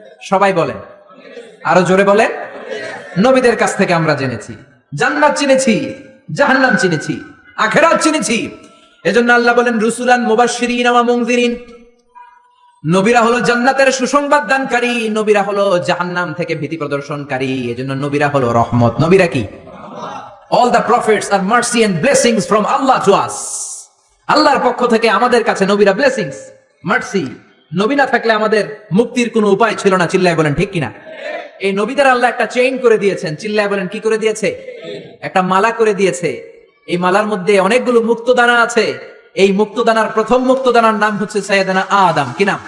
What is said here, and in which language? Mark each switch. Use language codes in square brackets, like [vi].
[bn] সবাই বলেন, আরো জোরে বলেন। নবীদের কাছ থেকে আমরা জেনেছি। জান্নাত চিনেছি, জাহান্নাম চিনেছি, আখিরাত চিনেছি। এজন্য আল্লাহ বলেন [ar] রুসুলান মুবাশশিরিন ওয়া মুনযিরিন। [bn] নবীরা হলো জান্নাতের সুসংবাদ দানকারী, নবীরা হলো জাহান্নাম থেকে ভীতি প্রদর্শনকারী। এজন্য নবীরা হলো রহমত। নবীরা কি? [en] All the prophets are mercy and blessings from Allah to us. [bn] আল্লাহর পক্ষ থেকে আমাদের কাছে নবীরা ব্লেসিংস, মার্সি। নবী না থাকলে আমাদের মুক্তির কোনো উপায় ছিল না। চিল্লায় বলেন ঠিক কিনা? এই নবীদের আল্লাহ একটা চেইন করে দিয়েছেন। চিল্লায় বলেন কি করে দিয়েছে? একটা মালা করে দিয়েছে। এই মালার মধ্যে অনেকগুলো মুক্তদানা আছে। এই মুক্তদানার প্রথম মুক্তদানার নাম হচ্ছে সাইয়েদানা আদম। কি নাম?